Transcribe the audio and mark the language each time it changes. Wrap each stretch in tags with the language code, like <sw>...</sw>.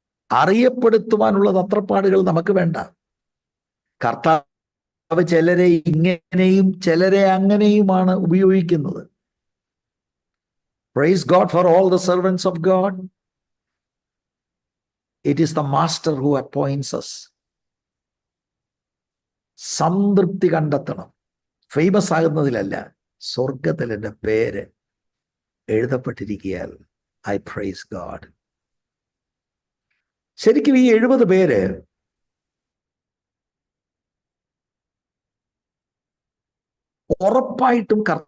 <ml>അറിയപ്പെടുത്തുവാനുള്ള തത്രപ്പാടുകൾ നമുക്ക് വേണ്ട. കർത്താവ് ചിലരെ ഇങ്ങനെയും ചിലരെ അങ്ങനെയുമാണ് ഉപയോഗിക്കുന്നത്.</ml> <en>Praise God for all the servants of God. It is the master who appoints us.</en> <ml>സംതൃപ്തി കണ്ടെത്തണം, ഫേമസ് ആകുന്നതിലല്ല. സ്വർഗത്തിൽ എൻ്റെ പേര് എഴുതപ്പെട്ടിരിക്കുകയാൽ</ml> <en>I praise God.</en> <ml>ശരിക്കും ഈ 70 പേര് ഉറപ്പായിട്ടും</ml>